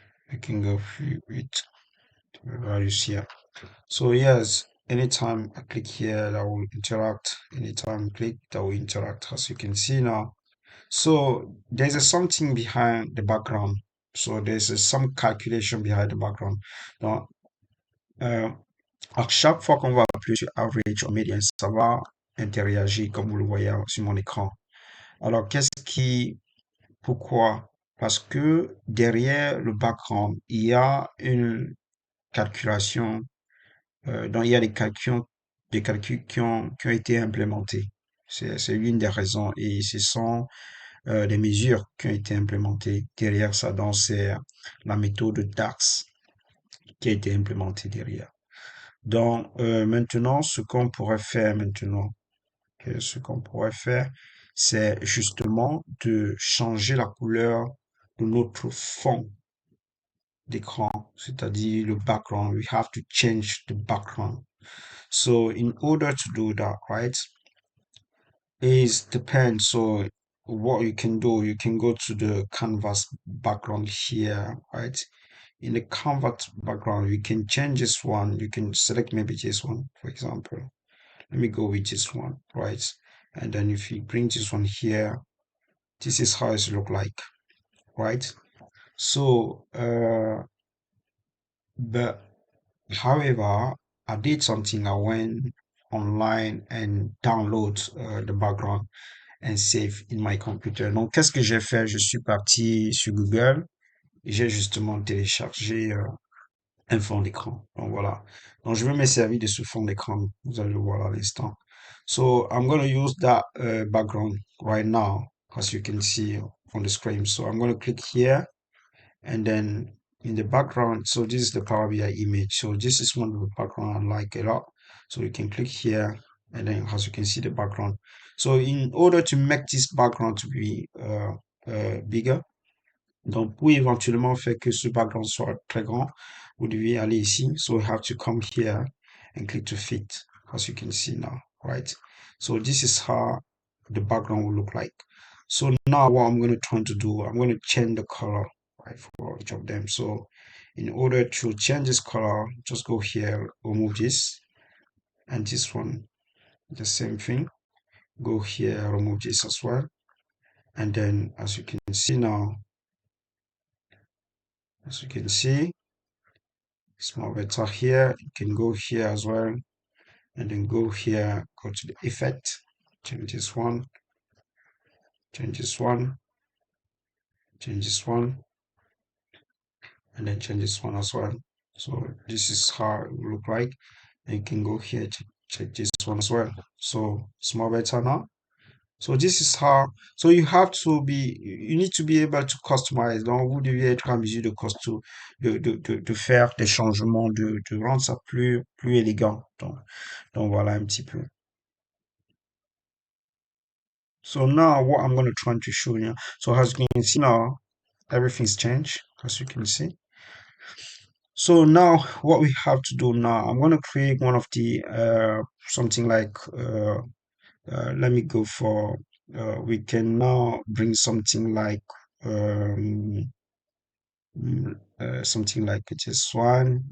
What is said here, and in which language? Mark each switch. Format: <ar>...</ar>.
<en>We can go with the values here. So yes, anytime I click here, that will interact. Anytime I click, that will interact, as you can see now. So there's a something behind the background. So there's some calculation behind the background.</en> <fr>Donc, euh, à chaque fois qu'on va appuyer sur average ou median, ça va interagir comme vous le voyez sur mon écran. Alors, pourquoi? Parce que derrière le background, il y a une calculation, donc il y a des calculs qui ont été implémentés. C'est l'une des raisons et ce sont des mesures qui ont été implémentées derrière ça. Donc, c'est la méthode DAX qui a été implémentée derrière. Donc, maintenant, ce qu'on pourrait faire maintenant, ce qu'on pourrait faire, c'est justement de changer la couleur de notre fond d'écran, c'est-à-dire le background.</fr> <en>We have to change the background. So in order to do that, right, is depends. So what you can go to the canvas background here, right? In the canvas background, you can change this one. You can select maybe this one, for example. Let me go with this one, right? And then if you bring this one here, this is how it look like, right? So, but however, I did something. I went online and download the background and save in my computer.</en> <fr>Donc, qu'est-ce que j'ai fait? Je suis parti sur Google et j'ai justement téléchargé un fond d'écran. Donc voilà. Donc je vais me servir de ce fond d'écran. Vous allez le voir à l'instant.</fr> <en>So I'm going to use that background right now, as you can see on the screen. So I'm going to click here and then in the background. So this is the Power BI image. So this is one of the background I like a lot. So you can click here and then as you can see the background. So in order to make this background to be bigger,</en> <fr>donc, pour éventuellement faire que ce background soit très grand, vous devez aller ici.</fr> <en>So we have to come here and click to fit, as you can see now, right? So this is how the background will look like. So now what I'm going to try to do, I'm going to change the color, right, for each of them. So in order to change this color, just go here, remove this, and this one, the same thing. Go here, remove this as well. And then as you can see now, as you can see, it's more better here. You can go here as well and then go here, go to the effect, change this one, change this one, change this one, and then change this one as well. So this is how it will look like. And you can go here, check this one as well. So it's more better now. So this is how, so you have to be, you need to be able to customize.</en> <fr>Donc, vous devez être en mesure de faire des changements, de rendre ça plus élégant. Donc voilà un petit peu.</fr> <en>So now what I'm going to try to show you. So as you can see now, everything's changed, as you can see. So now what we have to do now, I'm going to create one of the, something like, let me go for, we can now bring something like, um, something like this one.</en>